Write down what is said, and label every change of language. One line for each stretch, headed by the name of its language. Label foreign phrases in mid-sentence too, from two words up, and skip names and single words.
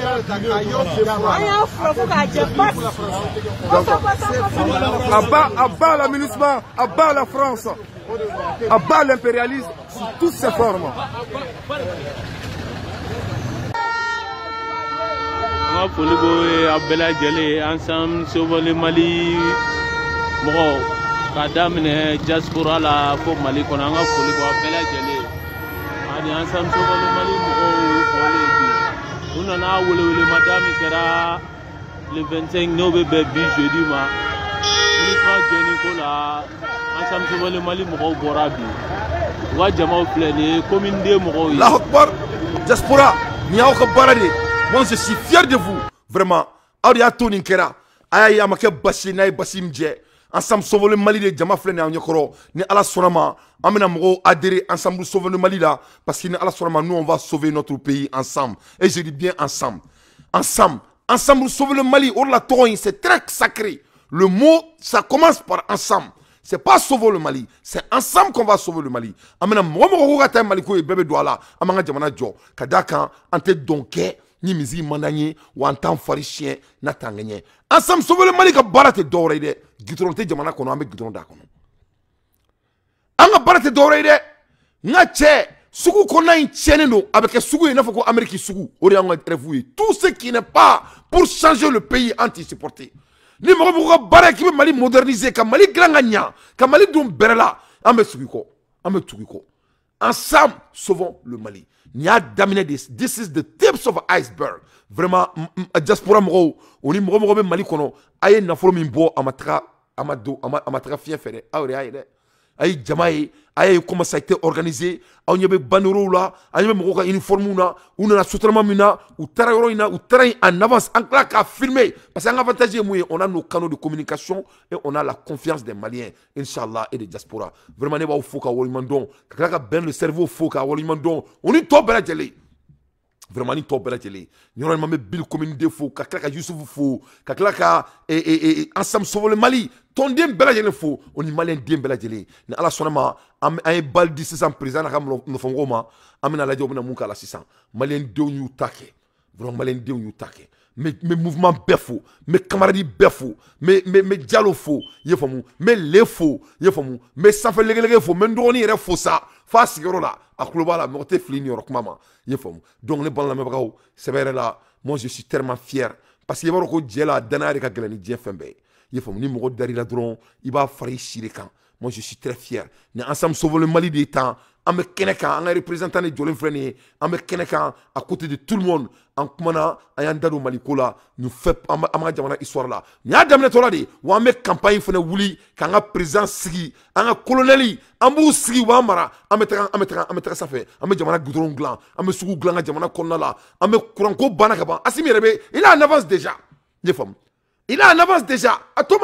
French: À bas l'aménagement, à bas la France, à bas l'impérialisme, sous toutes ses formes.
Bambara: Ensemble Sɔgɔli Mali mɔgɔw ka daminɛ diaspora la fo Mali kɔnɔ an ka foli bɔ a bɛɛ lajɛlen ani Ensemble Sɔgɔli Mali mɔgɔw fɔlen bi u nana welewelema min kɛra le 25 n'o bɛ bɛn bi jeudi ma ministre gɛnni ko la Ensemble Sɔgɔli Mali mɔgɔw bɔra bi u ka jamaw filɛ nin ye commune den mɔgɔw ye. Allahu Akbar diaspora ni y'aw ka baara de
French: moi je suis fier de vous vraiment
Bambara: aw de y'a to nin kɛra a y'a ye a ma kɛ basi n'a ye basi min jɛ Ensemble Sɔgɔli Mali de jama filɛ nin ye aw ɲɛkɔrɔ ni Ala sɔnna ma an bɛna mɔgɔw adhérer Ensemble Sɔgɔli Mali la parce que ni Ala sɔnna ma
French: nous on va sauver notre pays ensemble et je dis bien ensemble
Bambara: Ensemble Sɔgɔli Mali o de la tɔgɔ in
French: c'est très sacré le mot ça commence par ensemble. C'est pas sauver le Mali, c'est ensemble qu'on va sauver le Mali.
Bambara: Amena mɔgɔ ko ka taa Mali ko ye bɛɛ bɛ don a la an b'an ka jamana jɔ ka d'a kan an tɛ dɔn kɛ ni misi man d'an ye wa an t'an fari siɲɛ n'a t'an ŋɛɲɛ. Ensemble sauver le Mali ka baara tɛ dɔwɛrɛ ye dɛ gitɔrɔn tɛ jamana kɔnɔ an bɛ gitɔrɔn d'a kɔnɔ. An ka baara tɛ dɔwɛrɛ ye dɛ n ka cɛ sugu kɔnɔna in tiɲɛnen don a bɛ kɛ sugu ye i n'a fɔ ko Amérique sugu o de y'an ka rêve ye
French: tout ce qui n'est pas pour changer le pays
Bambara: an t'i supporter. Ni mɔgɔ mɔgɔ ka baara k'i bɛ Mali moderniser ka Mali dilan ka ɲa ka Mali don bɛrɛ la an bɛ tugu i kɔ ensemble sauvons le Mali ni y'a daminɛ de
English: this is the tips of iceberg
Bambara: vraiment diaspora mɔgɔw o ni mɔgɔ mɔgɔ bɛ Mali kɔnɔ a ye nafolo min bɔ a ma taga fiɲɛ fɛ dɛ aw yɛrɛ y'a ye dɛ a ye jama ye a ye
French: comment ça a été organisé
Bambara: aw ɲɛ bɛ bannières la an ɲɛ bɛ mɔgɔw ka uniforme na u nana sotrama min na u taara yɔrɔ in na u taara yen
French: en avance
Bambara: an tila k'a filmer
French: parce que
Bambara: an ka avantage ye mun ye
French: on a nos canaux de communication et on a la confiance des Maliens
Bambara: inchallah
French: et des diaspora vraiment
Bambara: ne b'aw fo ka waleɲuman dɔn ka tila ka bɛn
French: le cerveau
Bambara: fo ka waleɲuman dɔn o ni tɔ bɛɛ lajɛlen vraiment ni tɔ bɛɛ lajɛlen yɔrɔ in ma bɛ Bill Communauté fo ka tila ka Youssouf fo ka tila ka Ensemble Sɔgɔli Mali tɔnden bɛɛ lajɛlen fo o ni Malien den bɛɛ lajɛlen ni Ala sɔnna ma an ye bali di sisan président n'a ka nɔfɛmɔgɔw ma an bɛna lajɛ u bɛna mun k'a la sisan Malien denw y'u ta kɛ vraiment Malien denw y'u ta kɛ
French: mes mouvements
Bambara: bɛɛ fo
French: mes camarades
Bambara: bɛɛ fo mes Diallo fo ye faamu mes le fo ye faamu mes sanfɛ lɛgɛlɛgɛ fo mes dɔgɔnin yɛrɛ fo sa fa sigiyɔrɔ la a kulo b'a la mɔgɔ tɛ fili nin yɔrɔ kuma ma ye faamu donc ne bana lamɛnbagaw sɛbɛ yɛrɛ la
French: moi je suis tellement fier parce que
Bambara: i b'a dɔn ko jɛ la danaya de ka gɛlɛn ni diɲɛ fɛn bɛɛ ye ye faamu ni mɔgɔ dar'i la dɔrɔn i b'a fara i si de kan
French: moi je suis très fier
Bambara: ni ensemble sauvons le Mali de temps an bɛ kɛnɛ kan an ka représentant de jɔlen filɛ nin ye an bɛ kɛnɛ kan
French: à côté de tout le monde
Bambara: an kumana an y'an da don Maliko la nin fɛ an ka jamana histoire la nin y'a daminɛtɔ la de wa an bɛ campagne fana wuli k'an ka président sigi an ka colonel an b'u sigi u b'an mara an bɛ taga sanfɛ an bɛ jamana goudron dilan an bɛ sugu dilan an ka jamana kɔnɔna la an bɛ kuranko banna ka ban Assimi yɛrɛ bɛ
French: il est en avance déjà
Bambara: ne faamu
French: il est en avance déjà
Bambara: a tɔ